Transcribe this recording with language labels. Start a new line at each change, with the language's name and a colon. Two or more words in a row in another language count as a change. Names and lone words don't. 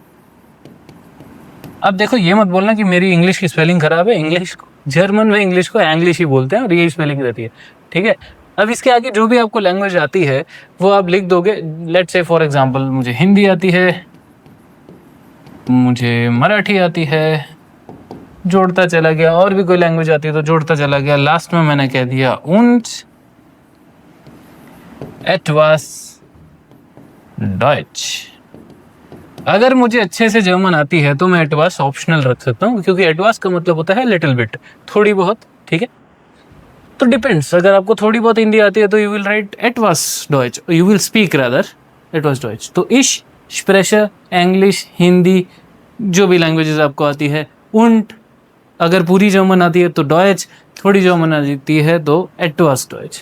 Hindi: अब देखो ये मत बोलना कि मेरी इंग्लिश की स्पेलिंग खराब है, इंग्लिश जर्मन में इंग्लिश को इंग्लिश ही बोलते हैं और यही स्पेलिंग रहती है, ठीक है। अब इसके आगे जो भी आपको लैंग्वेज आती है वो आप लिख दोगे।
English: let's say for example
Hindi: मुझे हिंदी आती है, मुझे मराठी आती है, जोड़ता चला गया, और भी कोई लैंग्वेज आती है तो जोड़ता चला गया, लास्ट में मैंने कह दिया
German: und etwas Deutsch।
Hindi: अगर मुझे अच्छे से जर्मन आती है तो मैं एटवास ऑप्शनल रख सकता हूँ, क्योंकि एटवास का मतलब होता है
English: little bit,
Hindi: थोड़ी बहुत, ठीक है। तो डिपेंड्स, अगर आपको थोड़ी बहुत हिंदी आती है तो
English: you will write
German: etwas Deutsch,
English: you will speak rather
German: etwas Deutsch.
Hindi: तो
German: ich spreche
Hindi: इंग्लिश, हिंदी, जो भी लैंग्वेजेस आपको आती है, und अगर पूरी जर्मन आती है तो डॉइच, थोड़ी जर्मन आती है तो
German: etwas Deutsch.